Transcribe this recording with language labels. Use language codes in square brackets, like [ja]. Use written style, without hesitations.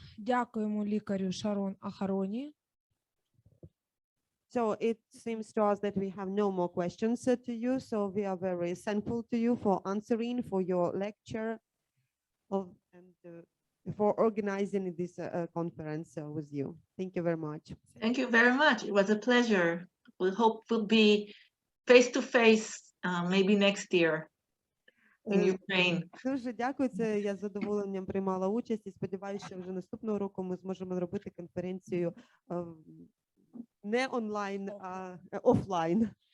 [uk] Дякуємо лікарю Шарон Ахароні. [en] So it seems to us that we have no more questions to you. So we are very thankful to you for answering, for your lecture, and for organizing this conference with you. Thank you very much. Thank you very much. It was a pleasure. We hope we'll be face to face maybe next year in Ukraine. [uk] Дуже дякую. Це я з задоволенням приймала участь і сподіваюся, що вже наступного року ми зможемо зробити конференцію не онлайн, а офлайн.